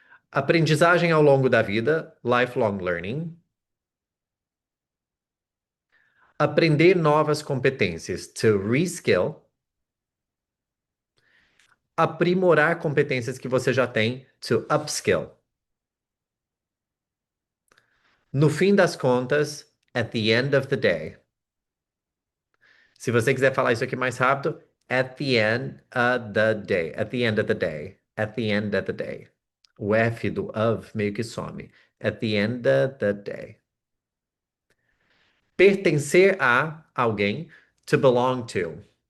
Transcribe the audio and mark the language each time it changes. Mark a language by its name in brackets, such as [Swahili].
[Portuguese] Aprendizagem ao longo da vida, [English] lifelong learning. [Portuguese] Aprender novas competências, [English] to reskill. [Portuguese] Aprimorar competências que você já tem, [English] to upskill. [Portuguese] No fim das contas, [English] at the end of the day. [Portuguese] Se você quiser falar isso aqui mais rápido, [English] at the end of the day. At the end of the day. At the end of the day. [Portuguese] O F do of meio que some. [English] At the end of the day. [Portuguese] Pertencer a alguém, [English] to belong to.